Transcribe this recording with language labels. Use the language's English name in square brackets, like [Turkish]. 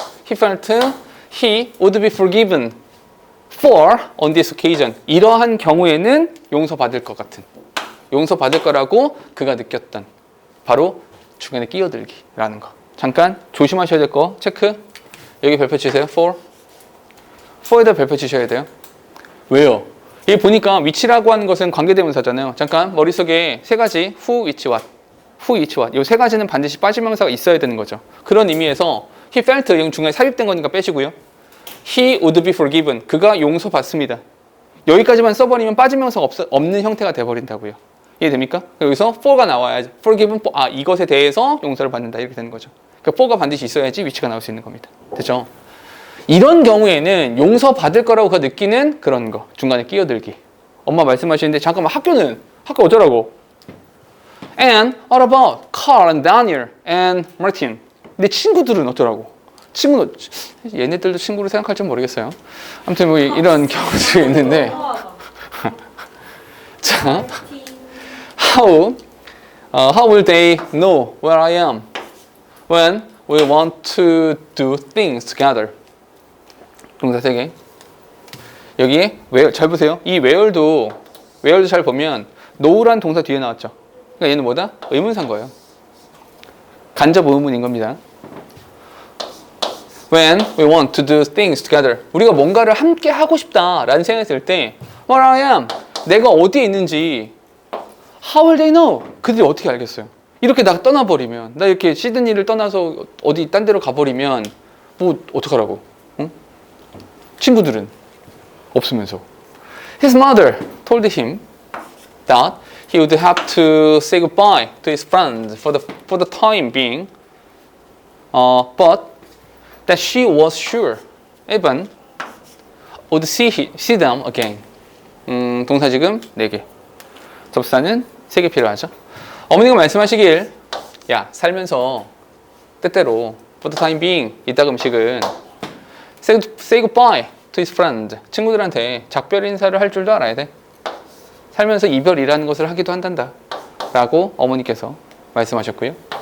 [English] He felt he would be forgiven for on this occasion. [Korean] 이러한 경우에는 용서받을 것 같은. 용서받을 거라고 그가 느꼈던. 바로 중간에 끼어들기라는 거. 잠깐 조심하셔야 될 거 체크. 여기 별표 치세요. for에다 별표 치셔야 돼요. 왜요? 여기 보니까 위치라고 하는 것은 관계대명사잖아요. 잠깐 머릿속에 세 가지 who, which, what. who, which, what. 이 세 가지는 반드시 빠진 명사가 있어야 되는 거죠. 그런 의미에서 [English] he felt [Korean] 이 중간에 삽입된 거니까 빼시고요. [English] he would be forgiven. [Korean] 그가 용서받습니다. 여기까지만 써버리면 빠진 명사가 없는 형태가 돼버린다고요. 이해됩니까? 여기서 for가 나와야지. [English] forgiven for, [Korean] 이것에 대해서 용서를 받는다. 이렇게 되는 거죠. 그러니까 for가 반드시 있어야지 위치가 나올 수 있는 겁니다. 됐죠? 이런 경우에는 용서받을 거라고 그 느끼는 그런 거. 중간에 끼어들기. 엄마 말씀하시는데 잠깐만 학교 어쩌라고? [English] And what about Carl and Daniel and Martin? [Korean] 내 친구들은 어쩌라고? 얘네들도 친구로 생각할지 모르겠어요. 아무튼 뭐 이런 경우들이 있는데 자, [English] how will they know where I am when we want to do things together? [Korean] 동사 3개. 여기에 잘 보세요. 이 where도 잘 보면 know란 동사 뒤에 나왔죠. 그러니까 얘는 뭐다? 의문사인 거예요. 간접 의문인 겁니다. [English] When we want to do things together. [Korean] 우리가 뭔가를 함께 하고 싶다라는 생각이 들 때 [English] Where I am. [Korean] 내가 어디에 있는지 [English] How will they know? [Korean] 그들이 어떻게 알겠어요? 이렇게 나 떠나버리면 나 이렇게 시드니를 떠나서 어디 딴 데로 가버리면 뭐 어떡하라고? 응? 친구들은 없으면서 [English] His mother told him that he would have to say goodbye to his friends for the time being but that she was sure Evan would see them again. [Korean] 동사 지금 4개. 접사는 3개 필요하죠. 어머니가 말씀하시길 야 살면서 때때로 [English] for the time being [Korean] 이따 음식은 [English] say goodbye to his friend [Korean] 친구들한테 작별 인사를 할 줄도 알아야 돼. 살면서 이별이라는 것을 하기도 한단다 라고 어머니께서 말씀하셨고요.